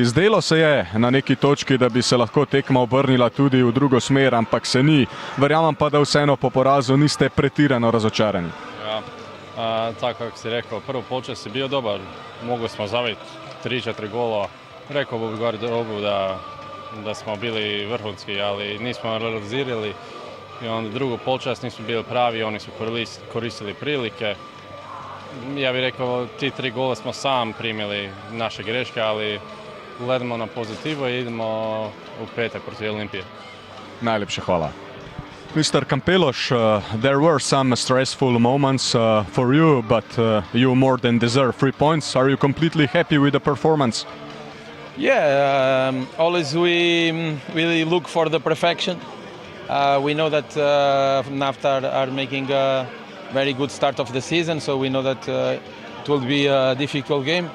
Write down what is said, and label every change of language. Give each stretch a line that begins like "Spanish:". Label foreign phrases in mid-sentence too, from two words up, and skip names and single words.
Slovenian: Zdelo se je na neki točki, da bi se lahko tekma obrnila tudi v drugo smer, ampak se ni. Verjamem pa, da vseeno po porazu niste pretirano razočarani.
Croatian: Ja, Tako kako si rekao, prvo polčas je bio dobar, mogli smo zaviti 3-4 gola. Rekao bih gore dobu da smo bili vrhunski, ali nismo realizirali. I onda drugo polčas nismo bili pravi, oni su koristili prilike. Ja bih rekao, ti 3 gola smo sam primili naše greške, ali gledamo na pozitivo i idemo u petak protiv Olimpije.
Slovenian: Najlepša hvala.
English: Mr. Kampelos, there were some stressful moments for you, but you more than deserve 3 points. Are you completely happy with the performance? Yeah, always we look for the perfection. We know that NAFTA are making a very good start of the season, so we know that it will be a difficult game.